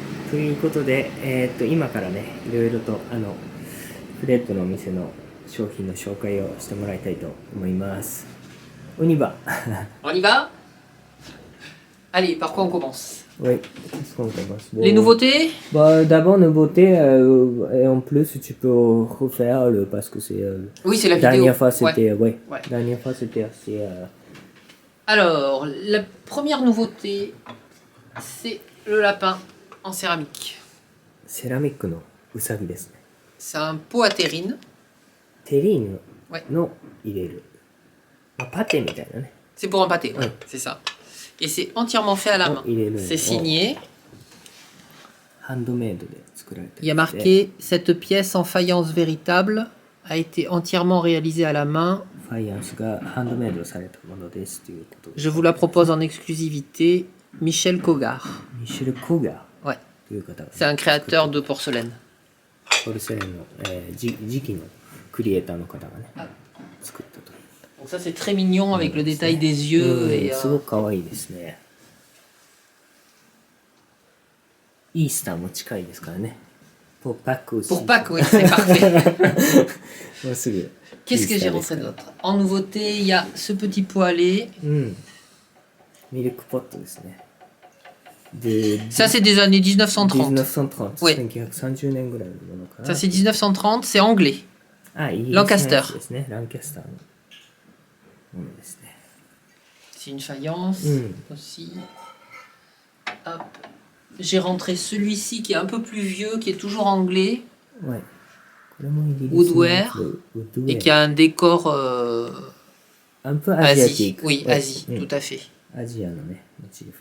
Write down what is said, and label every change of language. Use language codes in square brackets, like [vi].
[ja] ということで、今からね、いろいろとフレッドのお店の商品の紹介をしてもらいたいと思います。 [fr] On y va. On y va? Allez, par quoi on commence? Oui, qu'est-ce qu'on commence? Bon, Les nouveautés? Bah, d'abord, nouveauté, et en plus, tu peux refaire parce que c'est. Oui, c'est la vidéo. Dernière fois, c'était. Ouais. Dernière fois, c'était assez. Alors, la première nouveauté, c'est le lapin en céramique. [ja] セラミックのうさぎですね。 [fr] C'est un pot à terrine. [ja] テリーヌ [fr] Ouais. [ja] の入れる。まあパテみたいなね。 [fr] C'est pour un pâté, ouais, c'est ça. Et c'est entièrement fait à la main. il est le- C'est signé. [ja] ハンドメイドで作られてる。 [fr] Il y a marqué cette pièce en faïence véritable a été entièrement réalisée à la main. [ja] ファイアンスがハンドメイドされたものですということで。 [fr] Je vous la propose en exclusivité. Michel Cogard. [ja] ミシェル・コガ [fr] Ouais. [ja] ーという方が、ね、 [fr] C'est un créateur de porcelaine. [ja] ポルセレンの、次期のクリエイターの方がね、作ったという。 [fr] Donc ça c'est très mignon avec le détail des yeux et [ja] すごく可愛いですね。イースターも近いですからね。 [fr] pour Pâques aussi. pour Pâques, oui, c'est parfait. [ja] もうすぐ。 [fr] Qu'est-ce que j'ai [ja] イースターですから [fr] d'autre? En nouveauté, il y a ce petit poêlé. [ja] うん。ミルクポットですね。で、 [fr] Ça c'est des années 1930. [ja] 1930、 [fr] Oui. [ja] 1930年ぐらいのものかな。 [fr] Ça c'est 1930, c'est anglais. [ja] あ、イギリスの Lancaster やつですね。ランカスターのものですね。 [fr] C'est une faïence aussi. Hop. J'ai rentré celui-ci qui est un peu plus vieux, qui est toujours anglais [ja] はい。これもイギリスの Woodware ウッドウェ [fr] et [ja] ア [fr] qui a un décor un peu asiatique. Asie. Oui, Ouais. Asie, tout à fait. [ja] アジアのね、モチーフ。